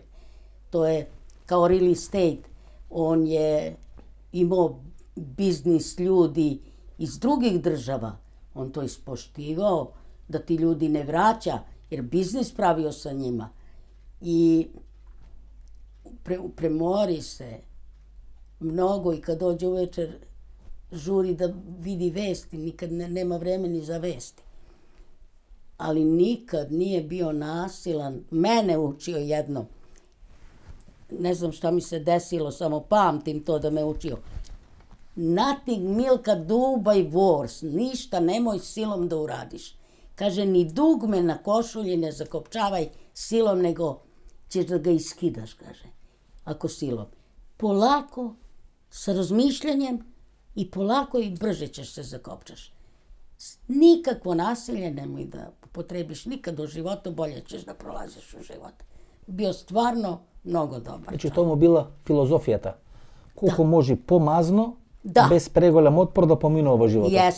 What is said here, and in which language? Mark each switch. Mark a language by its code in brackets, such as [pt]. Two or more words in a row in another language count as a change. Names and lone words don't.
[sr] To je kao [en] real estate, [sr] on je imao biznis ljudi iz drugih država, on to ispoštivao, da ti ljudi ne vraća, jer biznis pravio sa njima i premori se mnogo i kad dođe uvečer žuri da vidi vesti, nikad nema vremeni za vesti. Ali nikad nije bio nasilan. Mene učio jedno. Ne znam šta mi se desilo, samo pamtim to da me učio. [en] Nothing, Milka, do by force. [sr] Ništa nemoj silom da uradiš. Kaže, ni dugme na košulji ne zakopčavaj silom, nego ćeš da ga iskidaš, kaže, ako silom. Polako, sa razmišljanjem i polako i brže ćeš se zakopčaš. Nikakvo nasilje nemoj da upotrebiš nikad u životu, bolje ćeš da prolaziš u život. Bio stvarno mnogo dobar. Znači, to mu bila filozofijata. Koliko može pomazno, bez [mk] preголем отпор да поминува во животот.